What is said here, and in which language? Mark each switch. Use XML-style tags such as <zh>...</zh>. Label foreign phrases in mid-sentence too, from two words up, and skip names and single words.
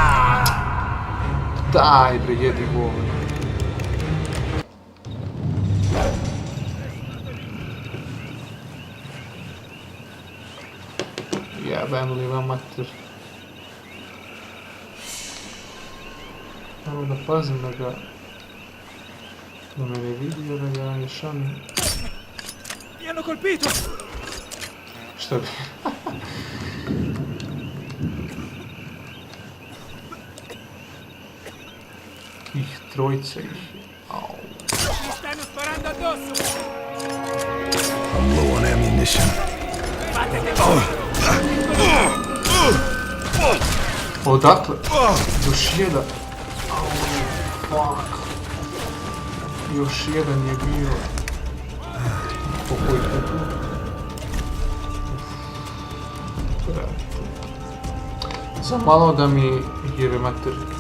<bs>Daj bre, jedi govor. Jebem li vam mater. Samo da pazim da ga... Da me ne vidi, da ga ne šalim.</bs> <it>Mi hanno colpito!</it> <bs>Šta bi? Ih, trojica ih. Au.</bs> <it>Mi stanno sparando addosso!</it> <en>I'm low on ammunition.</en> <bs>Odakle? Još jedan. Au, fuck. Još jedan je bio. Pokoj tu. Za malo da mi jebe mater.</bs>